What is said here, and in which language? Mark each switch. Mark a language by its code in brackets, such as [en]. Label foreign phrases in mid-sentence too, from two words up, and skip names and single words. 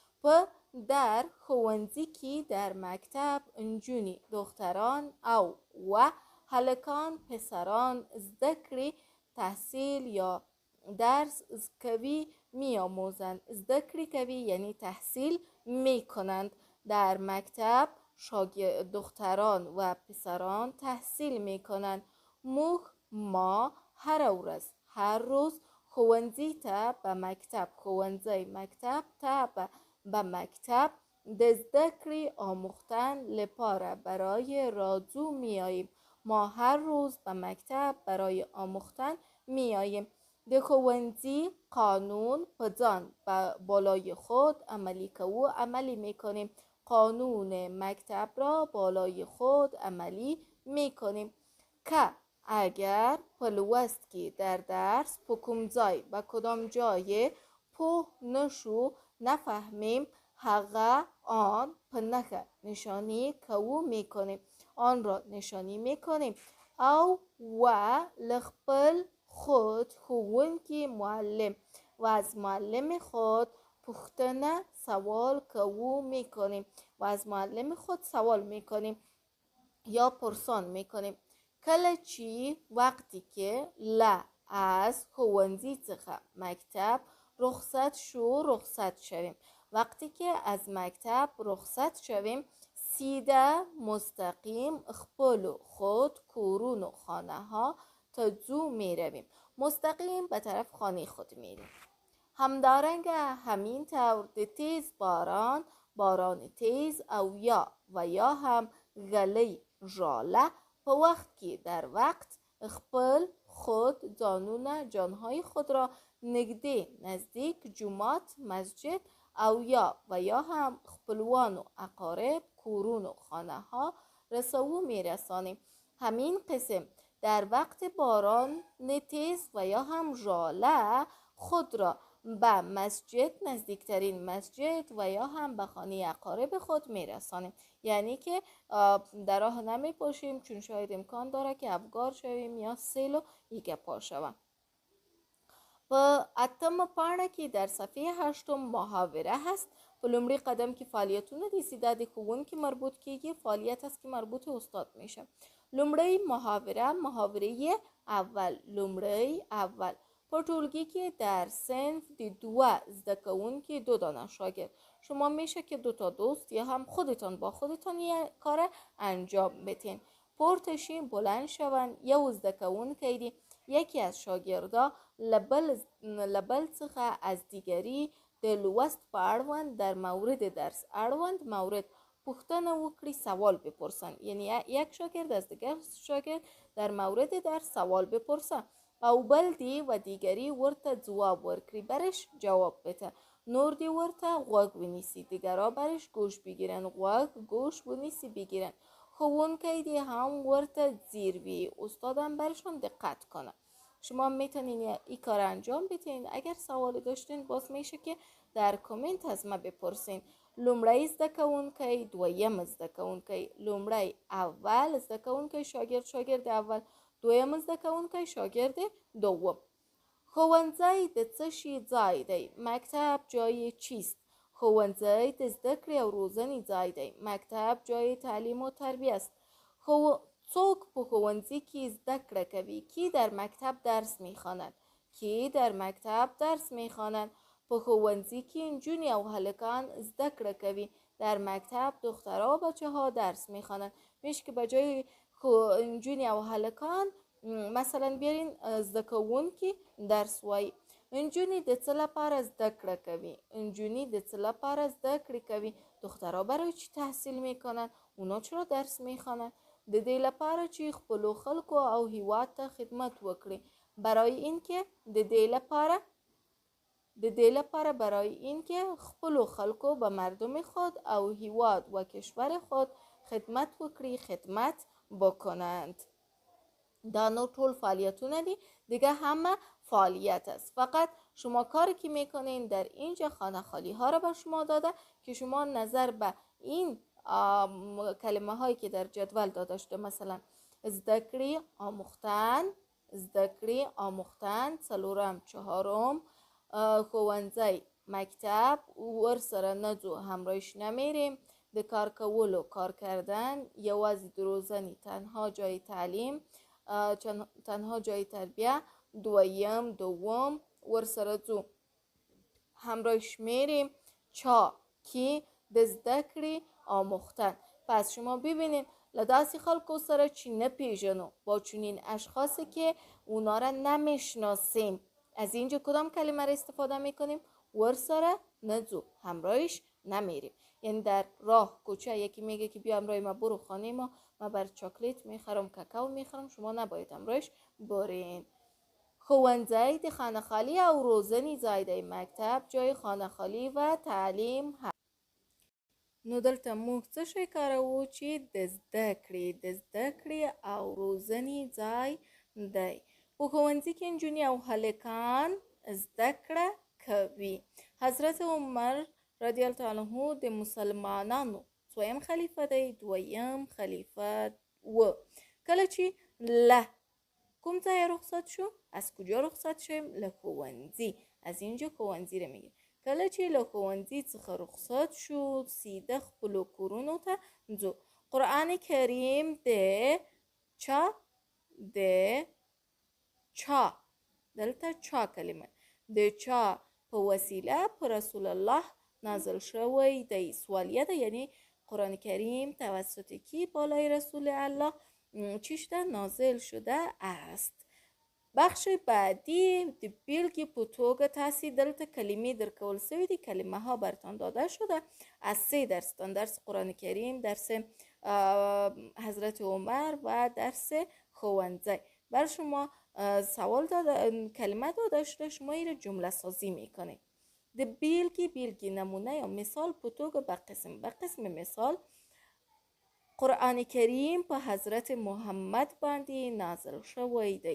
[ps] در ښوونځي کې [fa] در مکتب [ps] نجونی، دختران او هلکان، پسران زده کړې، [fa] تحصیل یا درس [ps] کوي، میآموزند. زده کړې کوي [fa] یعنی تحصیل میکنند. در مکتب دختران و پسران تحصیل میکنند. ما هر روز [ps] ښوونځي ته [fa] به مکتب، ښوونځی مکتب ته به مکتب [ps] د زده کړې [fa] آموختن لپاره برای راځو میاییم. ما هر روز به مکتب برای آموختن میاییم. [ps] د ښوونځي قانون په ځان [fa] بالای خود عملی میکنیم. قانون مکتب را بالای خود عملی میکنیم. [ps] که اگر په لوست کې [fa] در درس [ps] په کوم ځای [fa] به کدام جای [ps] پوه نشو، نفهمیم، هغه آن په نښه نشانی کوو میکنیم. [fa] آن را نشانی میکنیم [ps] او لخپل [fa] خود ښوونکي، معلم و از معلم خود پوښتنه سوال کوو میکنیم و از معلم خود سوال میکنیم یا پرسان میکنیم. [ps] کله چې [fa] وقتی که از [ps] ښوونځي څخه [fa] مکتب رخصت شویم. وقتی که از مکتب رخصت شویم، سیده مستقیم خپل خود کورون و خانه ها تا می رویم. مستقیم به طرف خانه خود میریم. همدارنگ همین طور تیز باران تیز او یا هم گله ژاله [ps] په وقت کې [fa] در وقت خپل خود جانهای خود را نږدې، نزدیک، جومات، مسجد [ps] او یا هم خپلوان [fa] و اقارب، کورون و خانه ها رسو میرسانیم. همین قسم در وقت باران تیز و یا هم ژاله خود را به مسجد، نزدیکترین مسجد و یا هم به خانه اقارب خود میرسانیم. یعنی که در راه نمی باشیم چون شاید امکان داره که افگار شویم یا سیل و یک پا شوم. [ps] په اتمه پاڼه کې [fa] در صفحه 8 محاوره هست. [ps] په لومړي قدم کې فعالیتونه دي، سیده د ښوونکي مربوط کیږي، [fa] فعالیت هست که مربوط استاد میشه. [ps] لومړی محاوره اول. [fa] لومړی اول [ps] په ټولګی کې [fa] در صنف [ps] د 2 زده کوونکي [fa] 2 دانه شاگرد، شما میشه که 2 تا دوست یا هم خودتان با خودتان یک کار انجام بدین. [ps] پورتشین بلند شون. یو زده کوونکی دی، [fa] یکی از شاگردا [ps] لبل څخه [fa] از دیگری [ps] د لوست په اړوند [fa] در مورد درس [ps] اړوند مورد پوښتنه وکړي، [fa] سوال بپرسن. یعنی یک شاگرد از دیگر شاگرد در مورد درس سوال بپرسه [ps] او بل دی [fa] و دیگری [ps] ورته ځواب ورکړي، [fa] برش جواب بده. [ps] نور دی ورته غوږ ونیسي، [fa] دیگرها برش گوش بگیرن، غوږ گوش ونیسي بگیرن. [ps] ښوونکی دی هم ورته ځیر وي، [fa] استادم برشون دقت کنه. شما میتونین این کار انجام بدین. اگر سوالی داشتین باز میشه که در کامنت از ما بپرسین. [ps] لومړی زده کوونکی، دویم زده کوونکی. لومړی اول زده کوونکی [fa] شاگرد اول، [ps] دویم زده کوونکی [fa] شاگرد دوم. [ps] ښوونځی د څه شي ځای دی؟ [fa] مکتب جای چیست؟ [ps] ښوونځی د زده کړې او روزنې ځای دی. [fa] مکتب جای تعلیم و تربیه است. [ps] څوک په ښوونځي کې زده کړه کوي؟ [fa] کی در مکتب درس میخواند؟ کی در مکتب درس میخواند؟ [ps] په ښوونځي کې نجونې او هلکان زده کړه کوي. [fa] در مکتب دخترها و بچه ها درس میخوانند. میشه که بجای [ps] نجونې او هلکان [fa] مثلا بیارین [ps] زده کوونکي درس وایي. نجونې د څه لپاره زده کړه کوي؟ نجونې د څه لپاره زده کړه کوي؟ [fa] دخترها برای چی تحصیل میکنن؟ اونا چرا درس میخوانند؟ [ps] د دې لپاره چې خپلو خلکو او هیواد ته خدمت وکړي. [fa] برای اینکه برای اینکه [ps] خپلو خلکو [fa] به مردم خود [ps] او هیواد [fa] و کشور خود [ps] خدمت وکړي، [fa] خدمت بکنند. [ps] دا نور ټول فعالیتونه دي، [fa] دیگه همه فعالیت است. فقط شما کاری که میکنین در اینجا خانه خالی ها را به شما داده که شما نظر به این کلمه هایی که در جدول داده شده، مثلا زدکری آموختن، څلورم چهارم، ښوونځی مکتب [ps] ورسره نځو [fa] همراهش نمیریم، [ps] د کار کولو [fa] کار کردن، [ps] یوازې د روزنې [fa] تنها جای تعلیم، تنها جای تربیه، دوم [ps] ورسره ځو [fa] همراهش میریم. [ps] کی د زده کړې آموختن. [fa] پس شما ببینید [ps] لداستی خلکو سره چی نپیژنو، [fa] با چونین اشخاصی که اونا را نمیشناسیم، از اینجا کدام کلمه را استفاده میکنیم؟ [ps] ورسره نځو، [fa] همراهش نمیریم. یعنی در راه کوچه یکی میگه که بیا همراه ما برو خانه ما بر چاکلیت میخرم، کاکائو میخرم، شما نباید همراهش برین. [ps] ښوونځی د [fa] خانه خالی [ps] او روزنې ځای دی. [fa] مکتب جای خانه خالی و تعلیم هست. [ps] نو دلته موږ څه شی کاروو چې د زده کړې او روزنې ځای دی. په ښوونځي کې نجونې او هلکان زده کړه کوي. حضرت عمر رضی الله تعالی عنه د مسلمانانو څویم خلیفه دی؟ دویم خلیفه و. کله چې له کوم ځای رخصت شو؟ [fa] از کجا رخصت شویم؟ [ps] له ښوونځي. [fa] از اینجا ښوونځي رو میگیم. [ps] کله چې له ښوونځي څخه رخصت شو سیده خپلو کورونو ته ځو. قرآن کریم د چا دلته چا کلمه د چا په وسیله په رسول الله نازل شوی دی. سوالیه ده، [fa] یعنی قرآن کریم توسط کی بالای رسول الله چی شده؟ نازل شده است. بخش بعدی [ps] د بیلګې په توګه تاسې دلته کلمې درکول سوي دي، [fa] کلمه ها برتان داده شده از 3 درس: درس قرآن کریم، درس حضرت عمر و درس ښوونځی. بر شما سوال داده کلمه داده شده، شما این جمله سازی میکنید. [ps] د بیلگی نمونه یا مثال په توګه [fa] به قسم مثال [ps] قرآن کریم په حضرت محمد باندې نازل شوی دی.